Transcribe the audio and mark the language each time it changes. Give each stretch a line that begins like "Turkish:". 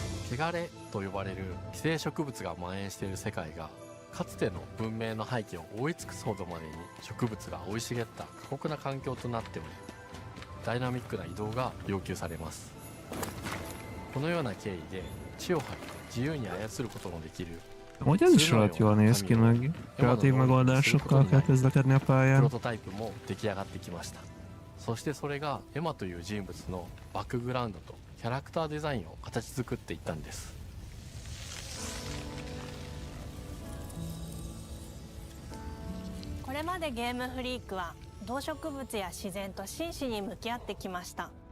Japanese: 汚れと呼ばれる寄生植物が蔓延している世界がかつての文明の背景を覆い尽くすほどまでに植物が生い茂った過酷な環境となっており、ダイナミックな移動が要求されます。このような経緯で地を張り自由に操ることのできる
Hungarian: Hogy ez is rohadt jól néz ki, meg kreatív megoldásokkal kell közlekedni a
Japanese: プ
Hungarian: pályán.
Japanese: ロトタイプも出来上がってきました。そしてそれがエマという人物のバックグラウンドとキャラクターデザインを形作っていったんです。これまでゲームフリークは動植物や自然と真摯に向き合ってきました。